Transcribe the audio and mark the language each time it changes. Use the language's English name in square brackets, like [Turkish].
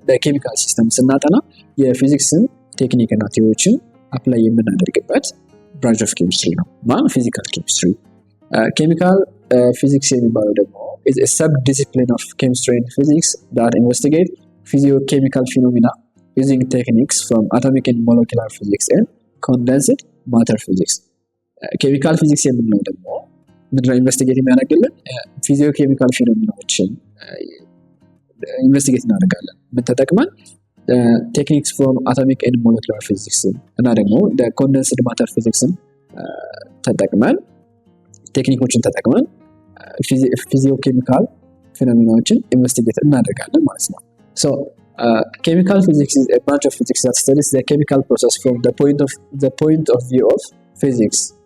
[Amharic] በኬሚካል ሲስተም ስናጠና የፊዚክስን ቴክኒክ እና ቲዮሪዎችን አፕላይ የምናደርግበት ብራንች ኦፍ ኬሚስትሪ ነው። ማን? ፊዚካል ኬሚስትሪ። ኬሚካል ፊዚክስ የሚባለው ደግሞ [English] is a sub-discipline of chemistry and physics that investigate physicochemical phenomena using techniques from atomic and molecular physics and condensed matter physics. [Amharic] ኬሚካል ፊዚክስ የምንለው ደግሞ ምንድነው ኢንቨስቲጌት የሚያደርግልን? ፊዚዮኬሚካል ፊኖሚናዎችን ኢንቨስቲጌት እናደርጋለን። ምን ተጠቅመን? [English] ቴክኒክስ ፍሮም አቶሚክ ኤንድ ሞለኪውላር ፊዚክስ [Amharic] እና ደግሞ ኮንደንስድ ማተር ፊዚክስን ተጠቅመን ቴክኒኮችን ተጠቅመን ፊዚዮኬሚካል ፊኖሚናዎችን ኢንቨስቲጌት እናደርጋለን ማለት ነው። [English] So chemical physics is a branch of physics that studies the chemical process from the point of view of physics.